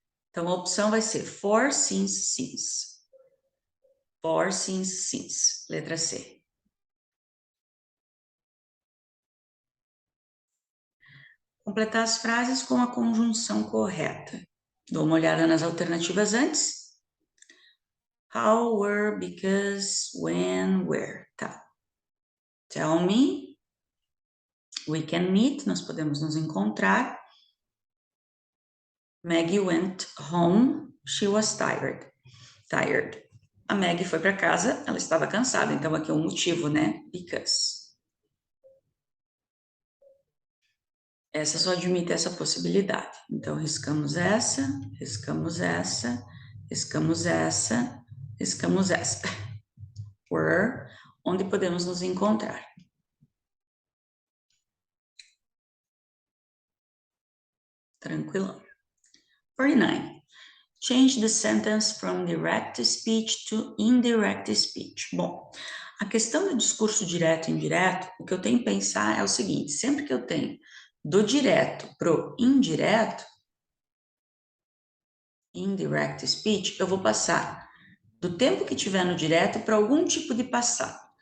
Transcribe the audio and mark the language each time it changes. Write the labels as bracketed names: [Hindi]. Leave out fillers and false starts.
[Portuguese] Então, a opção vai ser for, since. For, since. Letra C. Completar as frases com a conjunção correta. Dou uma olhada nas alternativas antes. [English] How, were, because, when, where. Tá. Tell me. We can meet. [Portuguese] Nós podemos nos encontrar. [English] Maggie went home. She was tired. [Portuguese] A Maggie foi para casa, ela estava cansada. Então, aqui é um motivo, né? Because. Essa só admite essa possibilidade. Então, riscamos essa, riscamos essa, riscamos essa, riscamos essa. Were, onde podemos nos encontrar. Tranquilão. 49. [English] Change the sentence from direct speech to indirect speech. [Portuguese] Bom, a questão do discurso direto e indireto, o que eu tenho que pensar é o seguinte, sempre que eu tenho do direto pro indireto, indirect speech, eu vou passar do tempo que tiver no direto para algum tipo de passado.